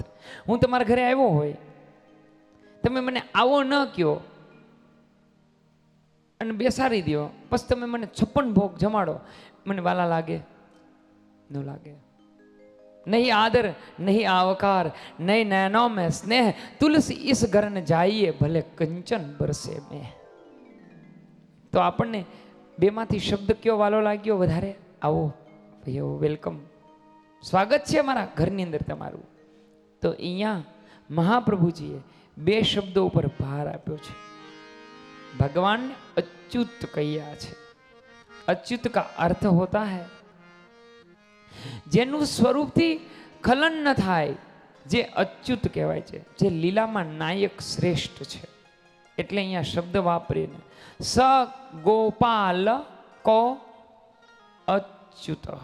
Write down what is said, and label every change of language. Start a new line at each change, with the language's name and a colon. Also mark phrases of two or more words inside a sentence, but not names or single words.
Gujarati: હું તમારા ઘરે આવ્યો હોય, તમે મને આવો ન કહો અને બેસાડી દો, પછી તમે મને 56 ભોગ જમાડો, મને વાલા લાગે? ન લાગે.
Hindi: नहीं आदर नहीं आवकार નહીં નैनों में स्नेह, तुलसी इस घर न जाइए भले कंचन बरसे में.
Gujarati: તો આપણને બેમાંથી શબ્દ કયો વાલો લાગ્યો વધારે? આવો ભાઈ, વેલકમ, સ્વાગત છે મારા ઘરની અંદર તમારું. તો અહીંયા મહાપ્રભુજીએ 2 શબ્દો ઉપર ભાર આપ્યો છે. ભગવાન अच्युत કયા છે.
Hindi: अच्युत का अर्थ होता है
Gujarati: જેનું સ્વરૂપથી ખલન ન થાય, જે અચ્યુત કહેવાય છે, જે લીલામાં નાયક શ્રેષ્ઠ છે. એટલે અહીંયા શબ્દ વાપરીને સ ગોપાલ કો અચ્યુત.